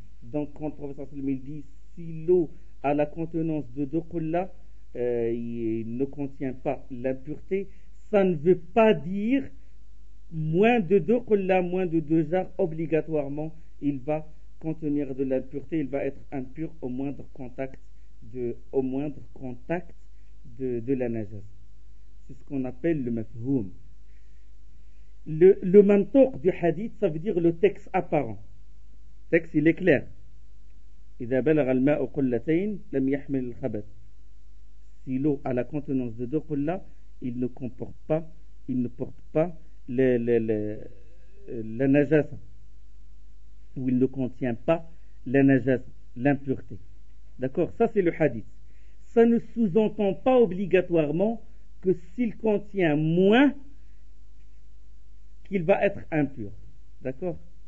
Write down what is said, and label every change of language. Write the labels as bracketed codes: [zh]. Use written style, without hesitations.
[fr] Donc, quand le professeur il dit si l'eau a la contenance de deux qullas, il ne contient pas l'impureté, ça ne veut pas dire moins de deux qullas, moins de deux jars, obligatoirement il va contenir de l'impureté, il va être impur au moindre contact de la najasa. C'est ce qu'on appelle le mafhoum. Le mantouq du hadith, ça veut dire le texte apparent. Le texte, il est clair. [ar] إذا بلغ الماء قلتين لم يحمل الخبث. [fr] Si l'eau a la contenance de deux qullas, il ne porte pas la najasa, ou il ne contient pas la najasa, l'impureté. D'accord, ça c'est le hadith. Ça ne sous-entend pas obligatoirement que s'il contient moins, qu'il va être impur. D'accord.